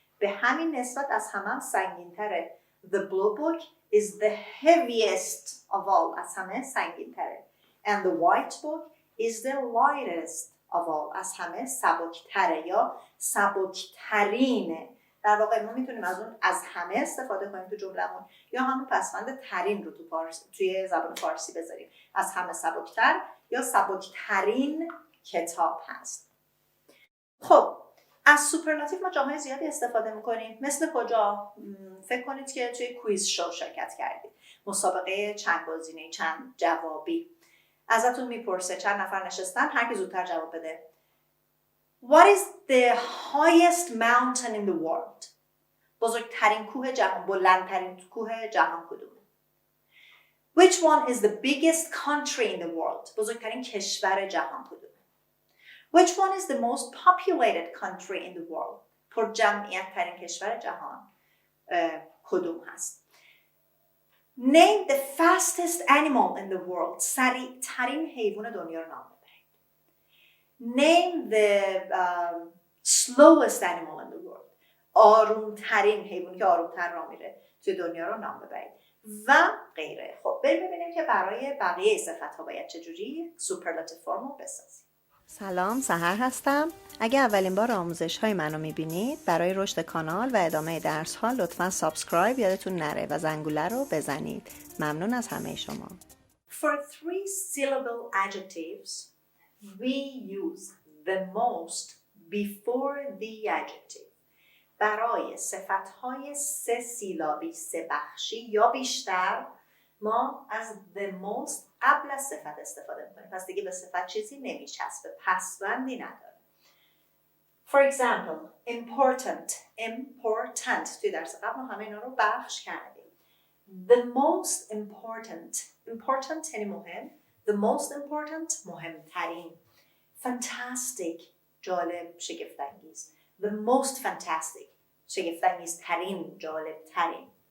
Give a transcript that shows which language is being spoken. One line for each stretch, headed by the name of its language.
Persian: به همین نسبت از همه سنگین‌تره.
English: The blue book is the heaviest of all.
Persian: از همه سنگین‌تره.
English: And the white book is the lightest of all.
Persian: از همه سبکتره یا سبکترینه. در واقع ما میتونیم از اون از همه استفاده کنیم تو جمله‌مون یا همون پسوند ترین رو توی زبان فارسی بذاریم. از همه سبکتر یا سبکترین کتاب هست. خب از سوپرلاتیو ما جاهای زیادی استفاده میکنیم. مثل کجا؟ فکر کنید که توی کویز شو شرکت کردید. مسابقه چند گزینه‌ای، چند جوابی. ازتون میپرسه چند نفر نشستن، هر کی زودتر جواب بده.
English: What is the highest mountain in the world?
Persian: بزرگترین کوه جهان، بلندترین کوه جهان کدومه؟
English: Which one is the biggest country in the world?
Persian: بزرگترین کشور جهان کدومه؟
English: Which one is the most populated country in the world?
Persian: پر جمعیت ترین کشور جهان کدوم هست؟
English: Name the fastest animal in the world.
Persian: سریع ترین حیوان دنیا رو نام ببرید.
English: Name the slowest animal in the world.
Persian: آروم ترین حیوانی که آرومتر راه میره توی دنیا رو نام ببرید و غیره. خب بریم ببینیم که برای بقیه صفت‌ها باید چجوری سوپرلاتیو فرم رو بسازیم. سلام، سحر هستم. اگه اولین بار آموزش‌های منو می‌بینید، برای رشد کانال و ادامه درس‌ها لطفاً سابسکرایب یادتون نره و زنگوله رو بزنید. ممنون از همه شما.
English: For 3 syllable adjectives, we use the most, before the adjective.
Persian: برای صفتهای 3 سیلابی 3 بخشی یا بیشتر ما از the most قبل از صفت استفاده میکنیم. پس دیگه به صفت چیزی نمیچسبه، پسوندی نداره. For example, important. توی درس قبل ما همه اینا رو بخش کردیم. The most important یعنی مهم. The most important مهمترین. Fantastic جالب، شگفت‌انگیز. The most fantastic شگفت‌انگیز ترین، جالب ترین.